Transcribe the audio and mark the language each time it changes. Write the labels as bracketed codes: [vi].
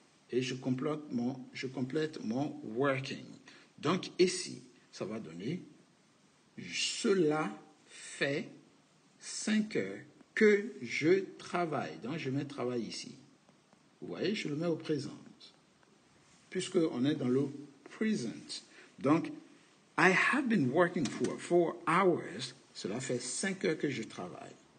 [fr] Et je complète mon working. Donc ici, ça va donner cela fait 5 heures que je travaille. Donc je mets travail ici. Vous voyez, je le mets au présent. Puisqu'on est dans le present. [en] Donc, I have been working for 4 hours. [fr] Cela fait 5 heures que je travaille.